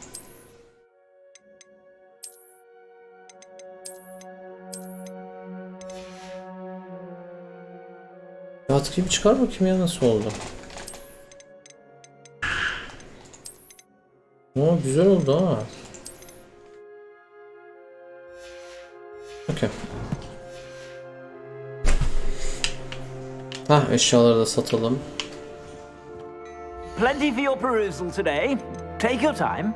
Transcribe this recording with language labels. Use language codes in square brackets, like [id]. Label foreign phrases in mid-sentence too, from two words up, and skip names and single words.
[tr] Artık gibi çıkar bakayım ya, nasıl oldu. Oo, güzel oldu ha. Okey. Eşyaları da satalım. [en] Plenty for your perusal today. Take your time.